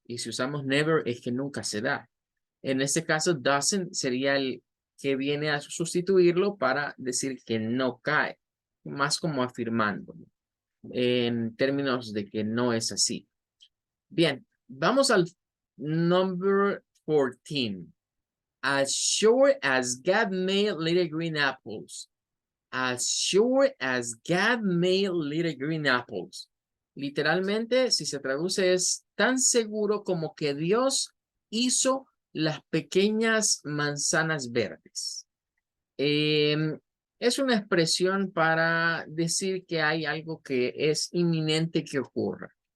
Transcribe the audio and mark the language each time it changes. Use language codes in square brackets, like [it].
[es] Y si usamos never es que nunca se da. En este caso, doesn't sería el que viene a sustituirlo para decir que no cae, más como afirmándolo, en términos de que no es así. Bien, vamos al [en] number 14. As sure as God made little green apples. As sure as God made little green apples. [es] Literalmente, si se traduce, es tan seguro como que Dios hizo las pequeñas manzanas verdes. Es una expresión para decir que hay algo que es inminente que ocurra.